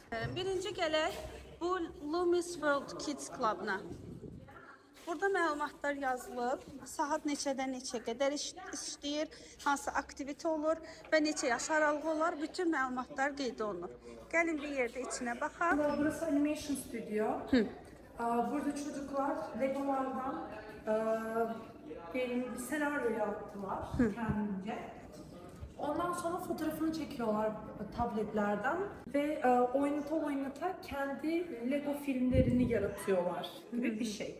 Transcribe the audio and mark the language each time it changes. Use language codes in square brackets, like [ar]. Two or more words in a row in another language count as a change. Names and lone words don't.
[az] Birinci gələk bu Lumis World Kids Club-na. Burada məlumatlar yazılıb, saat neçədən neçəyə qədər işləyir, hansı aktivite olur və neçə yaş aralığı olar, bütün məlumatlar qeyd olunur. Gəlin bir yerdə içinə baxaq. [tr] Burası Animation Studio. Burada çocuklar Legolardan bir senaryo yaptılar kendince. Ondan sonra fotoğrafını çekiyorlar tabletlerden ve oynata kendi Lego filmlerini yaratıyorlar gibi bir şey.